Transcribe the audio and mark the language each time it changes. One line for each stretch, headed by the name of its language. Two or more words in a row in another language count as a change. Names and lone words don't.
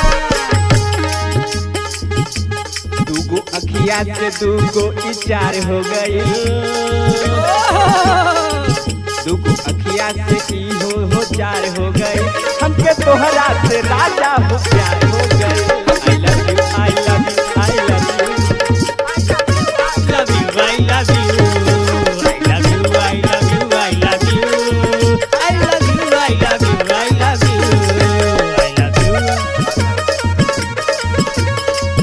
Bhojpuri: दूगो अखिया से दूगो इचार हो गई दूगो अखिया से ई हो चार हो गई हमके तोहरा से राजा हो प्यार हो गई
English: I love you I love you I love you I love you, I love you, I love you, I love you, I love you, I love you, I love you, I love you, I love you।